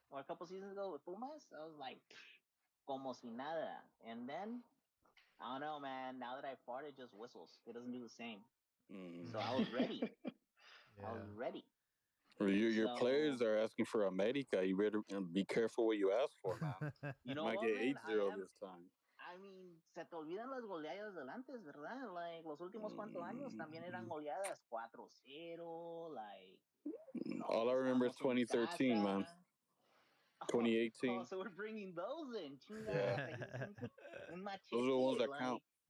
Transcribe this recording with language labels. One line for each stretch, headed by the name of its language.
English: Or a couple seasons ago with Pumas? I was like,
Spanish: como si nada.
English: And then, I don't know, man, now that I farted, just whistles. It doesn't do the same. So I was ready. I was ready. Your players are asking for America. You better be careful what you ask for, man. You know might what, get man? 8-0 this time. I mean,
Spanish: se te olvidan las goleadas del antes, ¿verdad? Like, los últimos cuantos años también eran goleadas 4-0, like...
English: All I remember is 2013, man. 2018. Oh, so we're bringing those in. Yeah.
Spanish: Un machete,
English: Those are the ones that count.